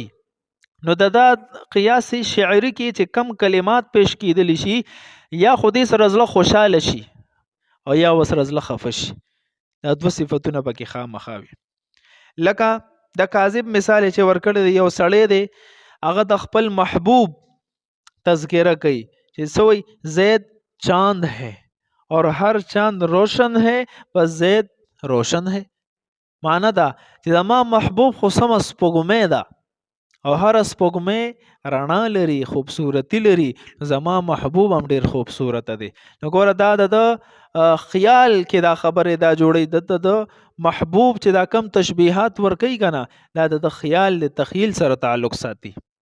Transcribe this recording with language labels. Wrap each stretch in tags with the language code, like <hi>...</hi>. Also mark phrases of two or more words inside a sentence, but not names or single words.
<ps>نو دا قیاس شعری کې چې کم کلمات پیش کیدل شي یا خودی سره زړه خوشاله شي او یا وسره زړه خفه شي، دا دوه صفتونه پکې خامخا وي. لکه د کاذب مثال چې ورکړی دی، یو سړی دی هغه د خپل محبوب تذکرہ کوي چې</ps> <ur>سوی زید چاند ہے اور ہر چاند روشن ہے بس زید روشن ہے.</ur> <ps>معنا دا چې زما محبوب خو سم سپوږمۍ ده او هر سپوږمۍ رڼا لري خوبصورتی لري، زما محبوب هم ډیر خوبصورت دی. نو ګوره دا د خیال کې دا خبره دا جوړي د محبوب چې دا کم تشبیهات ورکي کنه دا د خیال د تخیل سره تعلق ساتي.</ps>